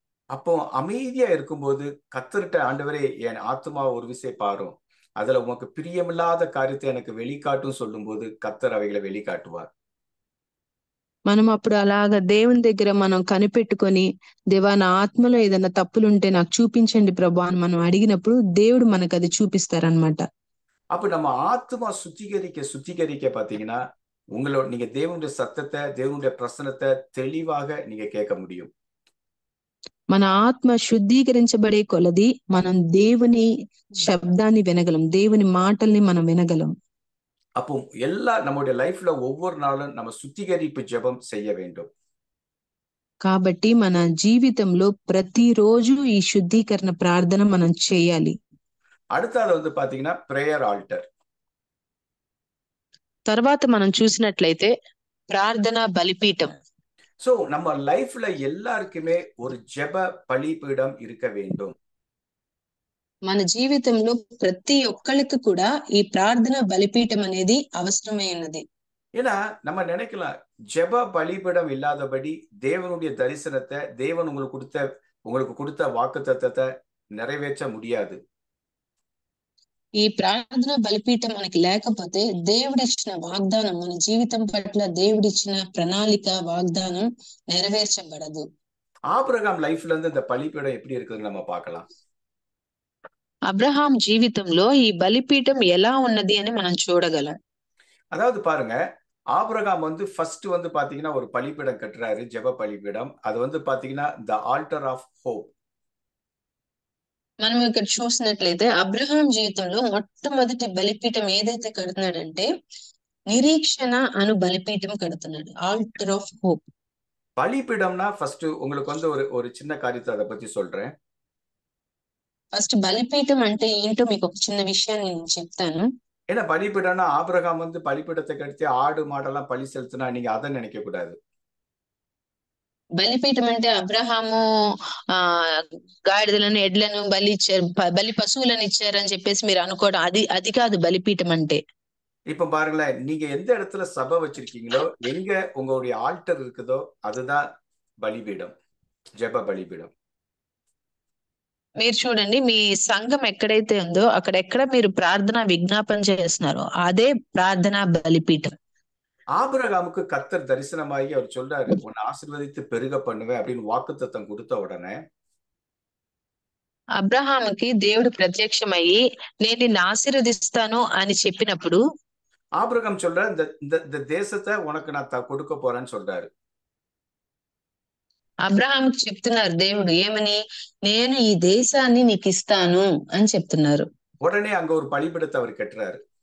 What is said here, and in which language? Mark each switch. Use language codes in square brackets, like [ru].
[ta] அப்போ அமைதியா இருக்கும்போது கர்த்தர்ட்ட, ஆண்டவரே என் ஆத்துமா ஒரு விசை பாரும், அதுல உமக்கு பிரியமில்லாத காரியத்தை எனக்கு வெளிக்காட்டும் சொல்லும்போது கர்த்தர் அவைகளை வெளிக்காட்டுவார். [te] మనం అప్పుడు అలాగా దేవుని దగ్గర మనం కనిపెట్టుకొని, దేవా నా ఆత్మలో ఏదైనా తప్పులుంటే నాకు చూపించండి ప్రభా అని మనం అడిగినప్పుడు దేవుడు మనకు అది చూపిస్తారనమాట. [ta] அப்ப நம்ம ஆத்மா சுத்திகரிக்க பாத்தீங்கன்னா, நீங்க தேவனுடைய சத்தத்தை, தேவனுடைய பிரசனத்தை தெளிவாக நீங்க கேட்க முடியும். [te] మన ఆత్మ శుద్ధీకరించబడే కొలది మనం దేవుని శబ్దాన్ని వినగలం, దేవుని మాటల్ని మనం వినగలం. [ta] அப்போ நம்முடைய லைஃப்ல ஒவ்வொரு நாளும் நம்ம சுத்திகரிப்பு ஜெபம் செய்ய வேண்டும். [te] కాబట్టి మన జీవితంలో ప్రతిరోజు ఈ శుద్ధీకరణ ప్రార్థన మనం చేయాలి. [ta] அடுத்தது பாத்தீங்கன்னா [en] Prayer altar. [te] తర్వాత మనం చూసినట్లయితే ప్రార్థన బలిపీఠం. [ta] సో நம்ம லைஃப்ல எல்லாருக்குமே ஒரு ஜெப பலிபீடம் இருக்க வேண்டும். [te] మన జీవితంలో ప్రతి ఒక్కరికి కూడా ఈ ప్రార్థన బలిపీఠం అనేది అవసరమైనది. [ta] ஏன்னா நம்ம நினைக்கலாம், ஜெப பலிபீடம் இல்லாதபடி தேவனுடைய தரிசனத்தை, தேவன் உங்களுக்கு கொடுத்த வாக்குத்தத்தத்தை நிறைவேற்ற முடியாது. [te] ఈ ప్రార్థన బలిపీఠం మనకి లేకపోతే దేవుడిచ్చిన వాగ్దానం, మన జీవితం పట్ల దేవుడిచ్చిన ప్రణాళిక వాగ్దానం నెరవేర్చబడదు. [ta] ஆபிரகாம் லைஃப்ல இருந்து இந்த பலிபீடம் எப்படி இருக்குதுன்னு நம்ம பார்க்கலாம். [te] అబ్రహాం జీవితంలో ఈ బలిపీఠం ఎలా ఉన్నది అని మనం చూడగలం. [ta] அதாவது பாருங்க, ஆபிரகாம் ஃபர்ஸ்ட் பாத்தீங்கன்னா ஒரு பலிபீடம் கட்டுறாரு, ஜெப பலிபீடம். அது பாத்தீங்கன்னா [en] The altar of hope. [te] మనం ఇక్కడ చూసినట్లయితే అబ్రహాం జీవితంలో మొట్టమొదటి బలిపీఠం ఏదైతే కడుతున్నాడంటే నిరీక్షణ అను బలిపీఠం కడుతున్నాడు, [en] Altar of hope. [ta] பலிபீடம்னா ஃபர்ஸ்ட் உங்களுக்கு ஒரு சின்ன காரியத்தை அதை பத்தி சொல்றேன். [te] ఫస్ట్ బలిపీఠం అంటే ఏంటో మీకు ఒక చిన్న విషయాన్ని నేను చెప్తాను. [ta] ஏன்னா பலிபீடம்னா ஆபிரகாம் பலிபீடத்தை கட்டி ஆடு மாடெல்லாம் பலி செலுத்தினா நீங்க அதை நினைக்க கூடாது. [te] బలిపీఠం అంటే అబ్రహాము గాడిదలను, ఎడ్లను బలి ఇచ్చారు, బలి పశువులను ఇచ్చారని చెప్పేసి మీరు అనుకోవడం, అది కాదు బలిపీఠం అంటే. [ta] இப்ப பாருங்களேன், நீங்க எந்த இடத்துல சபை வச்சிருக்கீங்களோ, எங்க உங்களுடைய ஆல்டர் இருக்குதோ அதுதான் பலிபீடம், ஜெப பலிபீடம். [te] మీరు చూడండి, మీ సంఘం ఎక్కడైతే ఉందో అక్కడెక్కడ మీరు ప్రార్థన విజ్ఞాపన చేస్తున్నారో అదే ప్రార్థన బలిపీఠం. [ta] ஆபிரகாமுக்கு கர்த்தர் தரிசனமாகி அவர் சொல்றாரு, உன்னை ஆசீர்வதித்து பெருக பண்ணுவேன் அப்படின்னு வாக்குத்தத்தம் கொடுத்த உடனே [te] అబ్రహాముకి దేవుడు ప్రత్యక్షమయ్యి నేను నిన్ను ఆశీర్వదిస్తాను అని చెప్పినప్పుడు [ta] ஆபிரகாம் சொல்றாரு, இந்த தேசத்தை உனக்கு நான் கொடுக்க போறேன்னு சொல்றாரு. [te] అబ్రహాంకి చెప్తున్నారు దేవుడు ఏమని, నేను ఈ దేశాన్ని నీకు ఇస్తాను అని చెప్తున్నారు. [ta] உடனே அங்க ஒரு பலிபீடத்தை அவர் கட்டுறாரு.